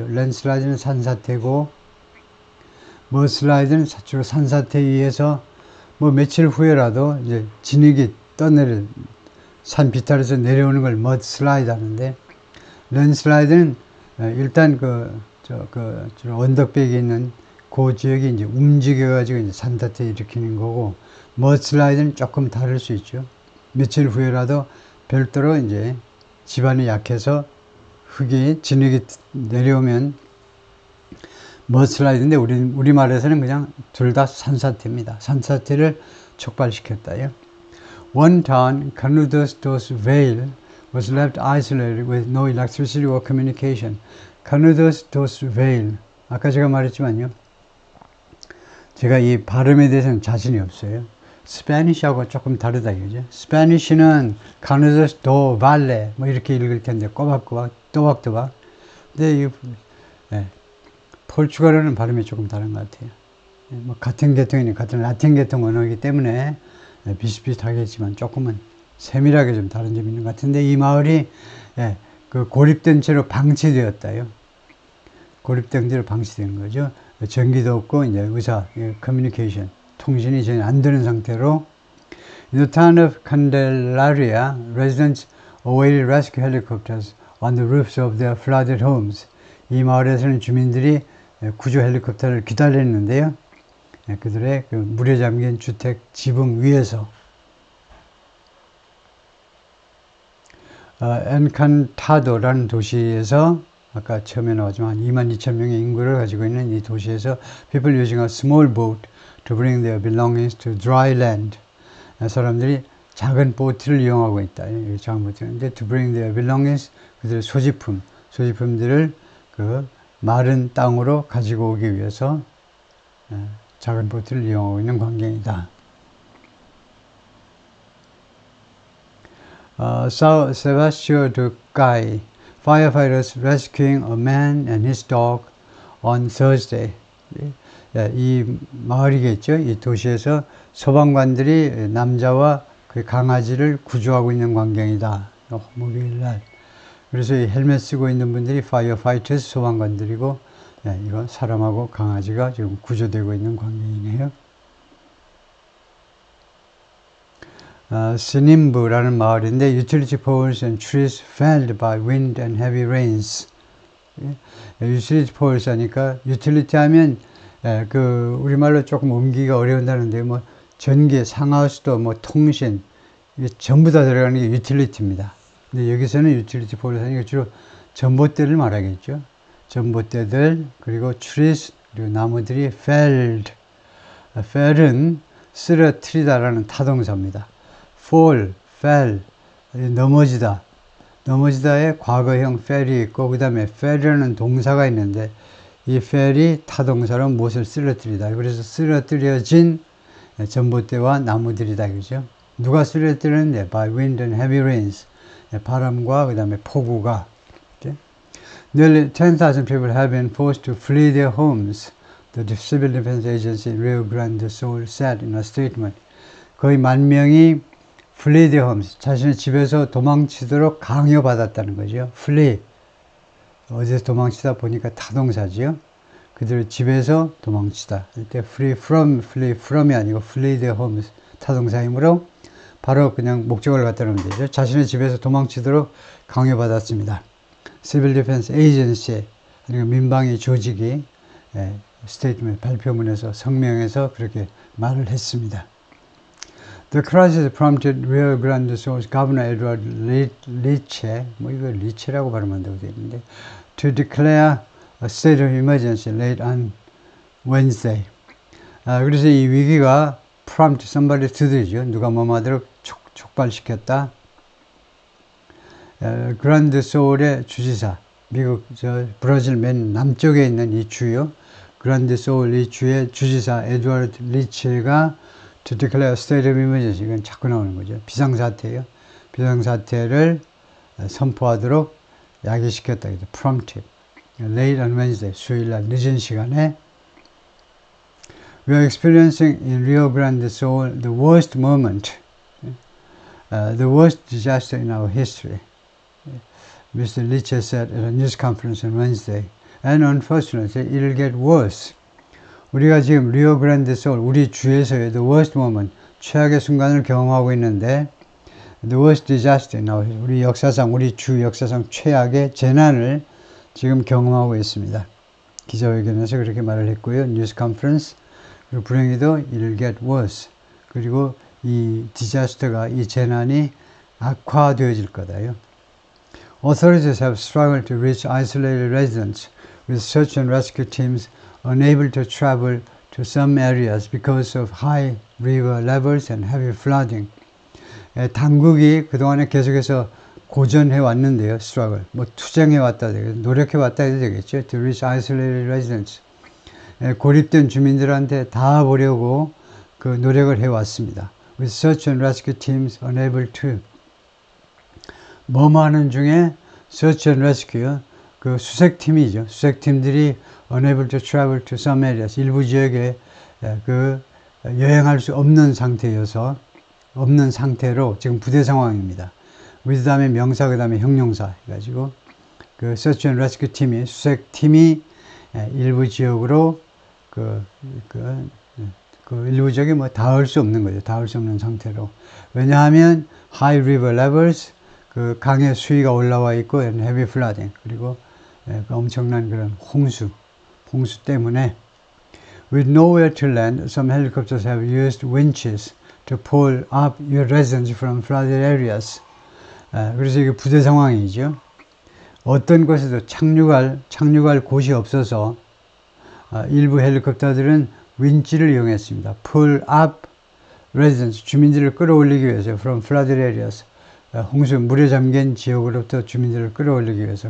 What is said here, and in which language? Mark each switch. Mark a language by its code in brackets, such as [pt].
[ko] land slide는 산사태고, mud slide는 주로 산사태에 의해서 뭐 며칠 후에라도 이제 진흙이 떠내려 산 비탈에서 내려오는 걸 mud slide 하는데, land slide는 일단 언덕백이 있는 그 지역이 이제 움직여가지고 이제 산사태 일으키는 거고, mud slide는 조금 다를 수 있죠. 며칠 후에라도 별도로 이제 지반이 약해서 진흙이 내려오면 mud slide인데, 우리말에서는 그냥 둘 다 산사태입니다. 산사태를 촉발시켰다요. [en] One town, Canudos dos Vale, was left isolated with no electricity or communication. [ko] Canudos dos Vale. 아까 제가 말했지만요. 제가 이 발음에 대해서는 자신이 없어요. 스페니쉬하고 조금 다르다 이거죠. 스페니쉬는 Canudos do Valle 뭐 이렇게 읽을 텐데 꼬박꼬박 또박또박. 근데 이 포르투갈어는 발음이 조금 다른 것 같아요. 뭐 같은 계통이니 같은 라틴 계통 언어이기 때문에 비슷비슷하겠지만 조금은 세밀하게 좀 다른 점이 있는 것 같은데, 이 마을이 그 고립된 채로 방치되었다요. 고립된 채로 방치된 거죠. 전기도 없고 이제 커뮤니케이션, 통신이 전혀 안 되는 상태로. [en] In the town of Candelaria, residents awaited rescue helicopters on the roofs of their flooded homes. [ko] 이 마을에서는 주민들이 구조 헬리콥터를 기다렸는데요. 그들의 그 물에 잠긴 주택 지붕 위에서. 엔칸타도라는 도시에서 아까 처음에 나왔지만 22,000명의 인구를 가지고 있는 이 도시에서 [en] people using a small boat to bring their belongings to dry land. [ko] 사람들이 작은 보트를 이용하고 있다. 작은 보트인데 [en] to bring their belongings, [ko] 그들의 소지품들을 그 마른 땅으로 가지고 오기 위해서 작은 보트를 이용하고 있는 광경이다. [en] São Sebastião do Cai, firefighters rescuing a man and his dog on Thursday. [ko] 이 마을이겠죠. 이 도시에서 소방관들이 남자와 그 강아지를 구조하고 있는 광경이다. 목요일날. 그래서 이 헬멧 쓰고 있는 분들이 firefighters, 소방관들이고, 이건 사람하고 강아지가 지금 구조되고 있는 광경이네요. 스님부라는 마을인데 [en] utility poles and trees felled by wind and heavy rains. [ko] utility poles 하니까 utility 하면 그 우리말로 조금 옮기기가 어려운다는데 뭐 전기, 상하수도, 뭐 통신 이게 전부 다 들어가는 게 utility입니다. 근데 여기서는 utility poles 하니까 주로 전봇대를 말하겠죠. 전봇대들, 그리고 trees, 그리고 나무들이 felled. fell은 쓰러뜨리다라는 타동사입니다. fall, fell, 넘어지다. 넘어지다의 과거형 fell이 있고, 그 다음에 fell이라는 동사가 있는데, 이 fell이 타동사로 무엇을 쓰러뜨리다. 그래서 쓰러뜨려진 전봇대와 나무들이다. 그죠? 누가 쓰러뜨렸는데? [en] By wind and heavy rains. [ko] 바람과 그 다음에 폭우가. [en] Nearly 10,000 people have been forced to flee their homes. The Civil Defense Agency Rio Grande do Sul said in a statement. [ko] 거의 10,000명이 [en] flee their homes, [ko] 자신의 집에서 도망치도록 강요받았다는 거죠. flee, 어디서 도망치다 보니까 타동사지요. 그들 집에서 도망치다. 이때 flee from이 아니고 [en] flee their homes, [ko] 타동사이므로 바로 그냥 목적어를 갖다 놓으면 되죠. 자신의 집에서 도망치도록 강요받았습니다. Civil Defense Agency, 그러니까 민방위 조직이 스테이트먼트 발표문에서 성명에서 그렇게 말을 했습니다. [en] The crisis prompted Rio Grande do Sul's Governor Eduardo Leite, [ko] 뭐 이거 리체라고 발음한다고 되어 있는데, [en] to declare a state of emergency late on Wednesday. [ko] 그래서 이 위기가 [en] prompt somebody to [ko] 도죠. 누가 뭐하도록 촉발시켰다. 그란드 소울의 주지사, 미국 브라질 맨 남쪽에 있는 이 주요, 그란드 소울 이 주의 주지사 에드워드 리체가 [en] to declare a state of emergency, [ko] 이건 자꾸 나오는 거죠. 비상사태예요. 비상사태를 선포하도록 야기시켰다. [en] prompted. Late on Wednesday, [ko] 수요일날 늦은 시간에 [en] We are experiencing in Rio Grande do Sul the worst moment, the worst disaster in our history. Mr. Liche said at a news conference on Wednesday. And unfortunately, it'll get worse. [ko] 우리가 지금 리오 그란데 소울, 우리 주에서의 [en] the worst moment, [ko] 최악의 순간을 경험하고 있는데 [en] the worst disaster in our history, [ko] 우리 역사상, 우리 주 역사상 최악의 재난을 지금 경험하고 있습니다. 기자회견에서 그렇게 말을 했고요. 뉴스 컨퍼런스. 그리고 불행히도 [en] it'll get worse. [ko] 그리고 이 디자스터가, 이 재난이 악화되어질 거다요. [en] Authorities have struggled to reach isolated residents with search and rescue teams unable to travel to some areas because of high river levels and heavy flooding. [ko] 당국이 그동안에 계속해서 고전해 왔는데요. struggle. 투쟁해 왔다, 노력해 왔다 해도 되겠죠. [en] To reach isolated residents. [ko] 고립된 주민들한테 닿아보려고 그 노력을 해왔습니다. [en] With search and rescue teams unable to. [ko] 뭐하는 중에 search and rescue, 그 수색팀이죠. 수색팀들이 [en] unable to travel to some areas. [ko] 일부 지역에 그 여행할 수 없는 상태여서, 없는 상태로 지금 부대 상황입니다. with 다음에 명사, 그 다음에 형용사 해가지고 그 search and rescue 팀이, 수색팀이 일부 지역으로 그 일부 지역에 닿을 수 없는 거죠. 닿을 수 없는 상태로. 왜냐하면 [en] high river levels, [ko] 그 강의 수위가 올라와 있고 [en] and heavy flooding, [ko] 그리고 엄청난 그런 홍수 때문에 [en] with nowhere to land, some helicopters have used winches to pull up your residents from flooded areas. [ko] 그래서 이게 부대 상황이죠. 어떤 곳에도 착륙할 곳이 없어서 일부 헬리콥터들은 윈치를 이용했습니다. [en] pull up residents, [ko] 주민들을 끌어올리기 위해서 [en] from flooded areas, [ko] 홍수, 물에 잠긴 지역으로부터 주민들을 끌어올리기 위해서.